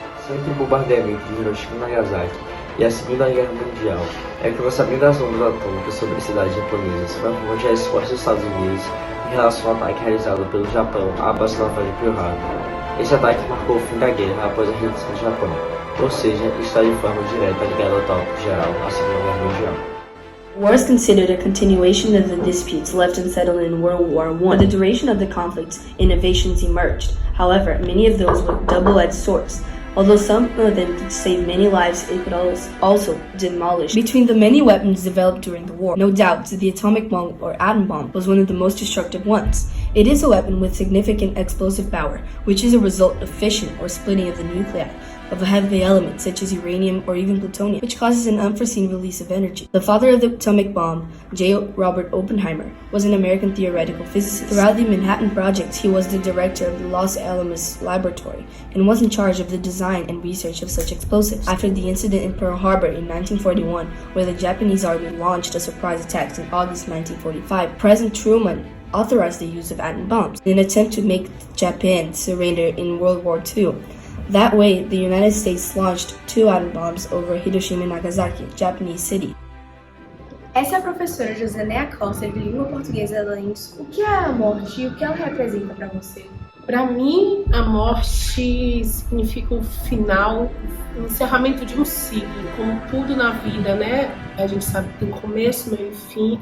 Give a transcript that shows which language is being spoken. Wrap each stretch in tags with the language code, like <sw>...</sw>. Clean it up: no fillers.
<pt>Entre o bombardeamento de Hiroshima e Nagasaki e a Segunda Guerra Mundial, que o lançamento das bombas atômicas sobre cidades japonesas foi uma forma de resposta dos Estados Unidos em relação ao ataque realizado pelo Japão à base naval de Pearl Harbor. Esse ataque marcou o fim da guerra após a rendição do Japão, ou seja, está de forma direta ligado ao tópico geral à Segunda Guerra Mundial.</pt> <en>War is considered a continuation of the disputes left unsettled in World War I. For the duration of the conflict, innovations emerged. However, many of those were double-edged swords. Although some of them could save many lives, it could also demolish. Between the many weapons developed during the war, no doubt the atomic bomb or atom bomb was one of the most destructive ones. It is a weapon with significant explosive power, which is a result of fission or splitting of the nuclei of a heavy element such as uranium or even plutonium, which causes an unforeseen release of energy. The father of the atomic bomb, J. Robert Oppenheimer, was an American theoretical physicist. Throughout the Manhattan Project, he was the director of the Los Alamos Laboratory and was in charge of the design and research of such explosives. After the incident in Pearl Harbor in 1941, where the Japanese Army launched a surprise attack in August 1945, President Truman authorized the use of atom bombs in an attempt to make Japan surrender in World War II. That way, the United States launched 2 atom bombs over Hiroshima and Nagasaki, Japanese city.</en> <pt>Essa é a professora Josélia Costa, de língua portuguesa da UNESCO. O que é a morte e o que ela representa para você? Para mim, a morte significa o final, o encerramento de um ciclo. Como tudo na vida, né? A gente sabe que tem começo, meio e fim.</pt>